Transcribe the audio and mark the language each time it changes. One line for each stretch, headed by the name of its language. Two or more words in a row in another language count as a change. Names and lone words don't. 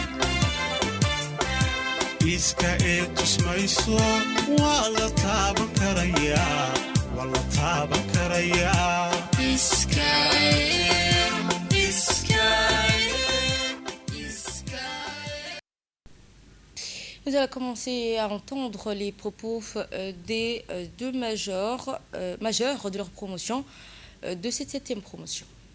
Somali: iska ee tusmayso waa la taaban karayaa waa la taaban karayaa
French: Nous allons commencer à entendre les propos des deux majeurs de leur promotion, de cette 7e promotion.